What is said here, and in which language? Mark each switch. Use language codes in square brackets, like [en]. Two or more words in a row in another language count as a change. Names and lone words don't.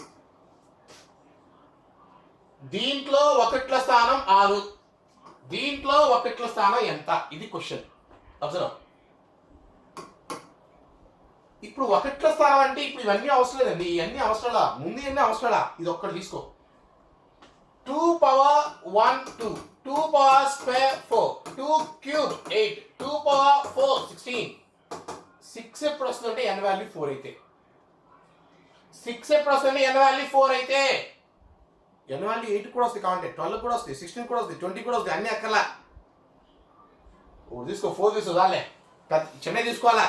[te] దీంట్లో ఒకట్ల స్థానం 6, దీంట్లో ఒకట్ల స్థానం ఎంత ఇది క్వశ్చన్. అబ్జర్వ్. ఇప్పుడు ఒకట్ల స్థానం అంటే ఇప్పుడు ఇవన్నీ అవసరం లేదండి. ఇవన్నీ అవసరాలా? ముందు ఇవన్నీ అవసరాలా? ఇది ఒక్కటి తీసుకో. [en] 2 power 1 2, 2 power square 4, 2 cube 8, 2 power 4 16. [te] 6 ఎప్పుడు వస్తుందంటే n వాల్యూ 4 అయితే, 6 ఎప్పుడు వస్తుంది n వాల్యూ 4 అయితే, n వాల్యూ 8 కూడా వస్తుంది, కావాలంటే 12 కూడా వస్తుంది, 16 కూడా వస్తుంది, 20 కూడా వస్తుంది, అన్ని అక్కర్లా. తీసుకో 4 తీసుకో చాలే, చిన్నది తీసుకోవాలా.